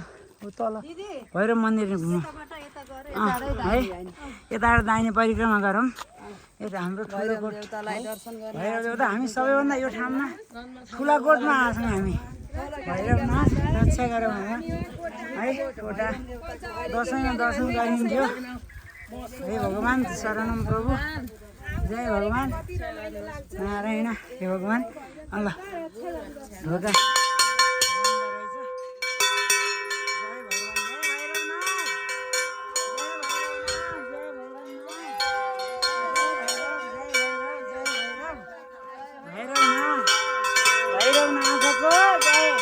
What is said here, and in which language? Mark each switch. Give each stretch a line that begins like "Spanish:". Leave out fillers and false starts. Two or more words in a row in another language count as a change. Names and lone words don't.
Nepali: तल भैरव मन्दिर घुमौँ है यताबाट दाहिने परिक्रमा गरौँ यता हाम्रो ठुलोकोट भैरव देउता हामी सबैभन्दा यो ठाउँमा ठुलाकोटमा आएछौँ हामी भैरवनाथ रक्षा गरौँ है एउटा दसैँमा दर्शन गरिन्थ्यो हे भगवान् शरणम प्रभु जय भगवान् नारायण हे भगवान् ल ढोका भैरवनाथको जय